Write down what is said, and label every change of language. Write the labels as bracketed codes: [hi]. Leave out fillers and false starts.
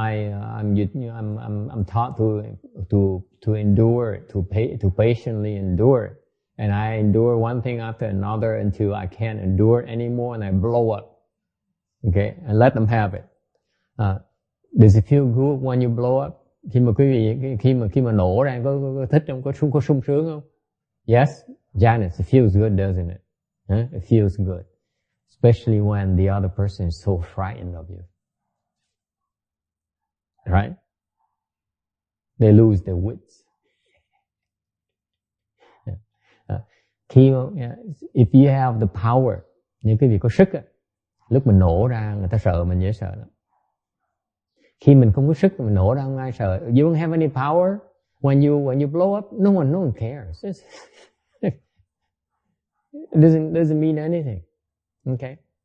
[en] I'm taught to endure, to patiently endure, and I endure one thing after another until I can't endure anymore and I blow up. Okay, and let them have it. Does it feel good when you blow up? [vi] Khi mà quý vị khi mà nổ ra có thích không? Có sung sướng không? [en] Yes, Janice, it feels good, doesn't it? It feels good. Especially when the other person is so frightened of you. Right? They lose their wits. If you have the power, [vi] nếu quý vị có sức, lúc mình nổ ra người ta sợ mình dễ sợ lắm. Khi mình không có sức mình nổ ra không ai sợ. [en] You don't have any power when you blow up, no one cares. It doesn't mean anything. Okay.